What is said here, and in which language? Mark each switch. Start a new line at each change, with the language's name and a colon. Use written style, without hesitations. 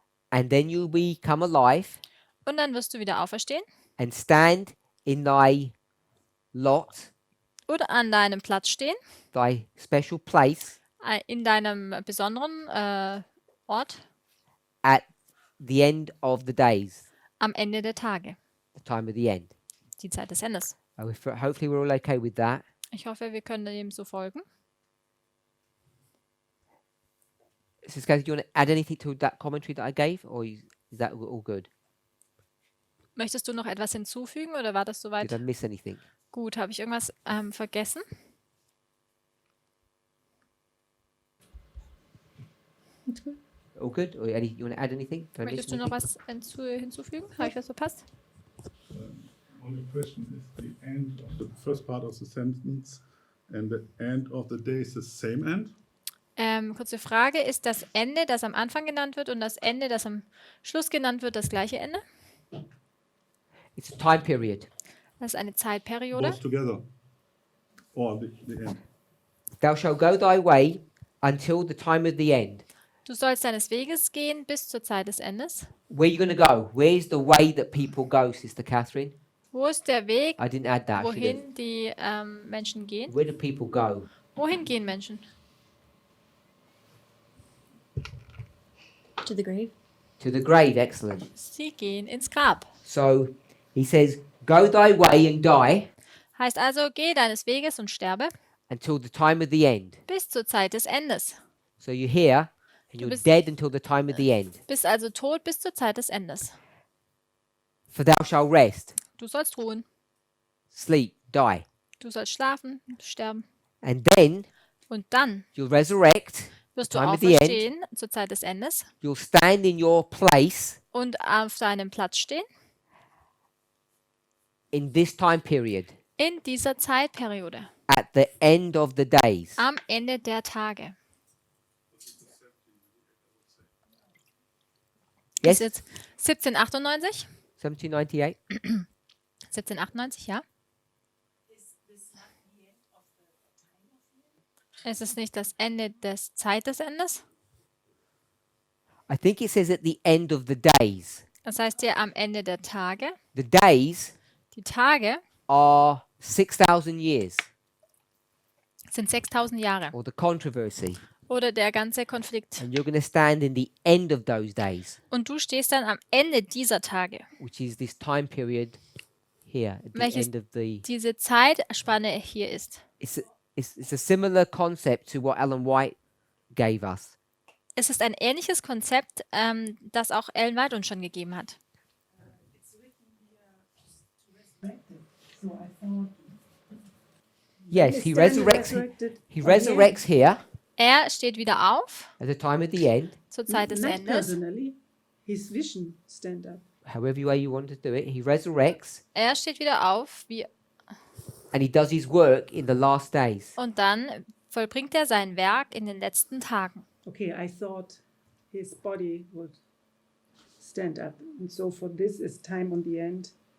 English: and then you'll become alive
German: Und dann wirst du wieder auferstehen
English: and stand in thy lot,
German: oder an deinem Platz stehen,
English: thy special place
German: in deinem besonderen Ort
English: at the end of the days,
German: am Ende der Tage.
English: the time of the end.
German: Die Zeit des Endes.
English: Hopefully we're all okay with that.
German: Ich hoffe, wir können dem so folgen.
English: Sister Kathy, do you want to add anything to that commentary that I gave, or is that all good?
German: Möchtest du noch etwas hinzufügen oder war das soweit?
English: Did I miss anything?
German: Gut, habe ich irgendwas vergessen?
English: That's good. All good? Or you want to add anything? Did I miss
German: Möchtest du noch anything? was hinzufügen? Habe ich was verpasst?
English: Only question is the end of the first part of the sentence and the end of the day is the same end?
German: Kurze Frage, ist das Ende, das am Anfang genannt wird und das Ende, das am Schluss genannt wird, das gleiche Ende?
English: It's a time period.
German: Das ist eine Zeitperiode.
English: Both together? Or the end? Thou shalt go thy way until the time of the end.
German: Du sollst deines Weges gehen bis zur Zeit des Endes.
English: Where are you going to go? Where's the way that people go, Sister Catherine?
German: Wo ist der Weg,
English: I didn't add that. should I?
German: wohin die Menschen gehen?
English: Where do people go?
German: Wohin gehen Menschen?
English: To the grave. To the grave. Excellent.
German: Sie gehen ins Grab.
English: So he says, go thy way and die
German: Heißt also, geh deines Weges und sterbe
English: until the time of the end.
German: bis zur Zeit des Endes.
English: So you're here and
German: Du
English: you're
German: bist-
English: dead until the time of the end.
German: Bist also tot bis zur Zeit des Endes.
English: For thou shalt rest,
German: Du sollst ruhen.
English: sleep, die.
German: Du sollst schlafen, sterben.
English: And then
German: Und dann
English: you'll resurrect,
German: wirst du
English: Time at the end.
German: auferstehen zur Zeit des Endes
English: you'll stand in your place
German: und auf deinem Platz stehen
English: in this time period
German: in dieser Zeitperiode.
English: at the end of the days.
German: Am Ende der Tage.
English: Yes,
German: Ist jetzt 1798? 1798. 1798, ja. Ist es nicht das Ende des Zeitesendes?
English: I think it says at the end of the days.
German: Das heißt ja am Ende der Tage.
English: The days
German: Die Tage
English: are 6,000 years,
German: sind 6000 Jahre.
English: or the controversy.
German: Oder der ganze Konflikt.
English: And you're going to stand in the end of those days,
German: Und du stehst dann am Ende dieser Tage.
English: which is this time period here at the
German: Welches
English: end of the.
German: diese Zeitspanne hier ist.
English: It's a similar concept to what Ellen White gave us.
German: Es ist ein ähnliches Konzept, das auch Ellen White uns schon gegeben hat.
English: Yes, he resurrects here
German: Er steht wieder auf
English: at the time of the end,
German: zur Zeit des
English: Not
German: Endes.
English: personally. His vision stand up. however way you want to do it. He resurrects
German: Er steht wieder auf
English: and he does his work in the last days.
German: und dann vollbringt er sein Werk in den letzten Tagen.
English: Okay, I thought his body would stand up. And so for this is time on the end.